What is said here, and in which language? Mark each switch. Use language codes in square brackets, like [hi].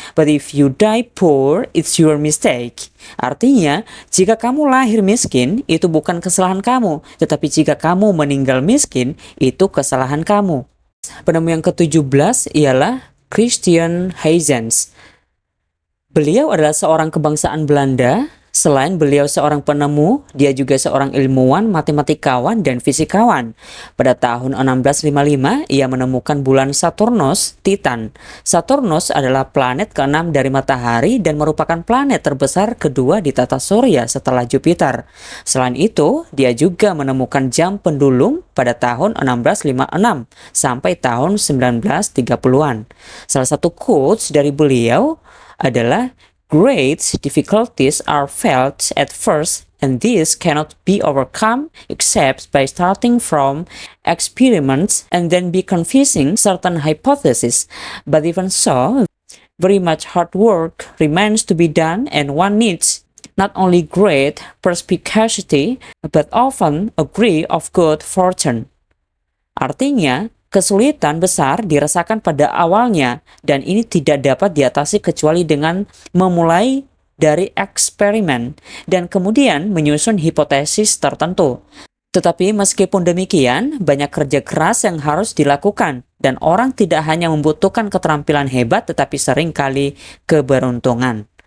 [en] But if you die poor, it's your mistake." [id] Artinya, jika kamu lahir miskin, itu bukan kesalahan kamu. Tetapi jika kamu meninggal miskin, itu kesalahan kamu. Penemu yang ke-17 ialah Christian Huygens. Beliau adalah seorang kebangsaan Belanda. Selain beliau seorang penemu, dia juga seorang ilmuwan, matematikawan, dan fisikawan. Pada tahun 1655, ia menemukan bulan Saturnus, Titan. Saturnus adalah planet ke-6 dari matahari dan merupakan planet terbesar kedua di tata surya setelah Jupiter. Selain itu, dia juga menemukan jam pendulum pada tahun 1656 sampai tahun 1930-an. Salah satu quotes dari beliau adalah [en] Great difficulties are felt at first, and these cannot be overcome except by starting from experiments and then be confusing certain hypotheses. But even so, very much hard work remains to be done, and one needs not only great perspicacity, but often a degree of good fortune. [id] Artinya, kesulitan besar dirasakan pada awalnya, dan ini tidak dapat diatasi kecuali dengan memulai dari eksperimen dan kemudian menyusun hipotesis tertentu. Tetapi meskipun demikian, banyak kerja keras yang harus dilakukan, dan orang tidak hanya membutuhkan keterampilan hebat, tetapi seringkali keberuntungan.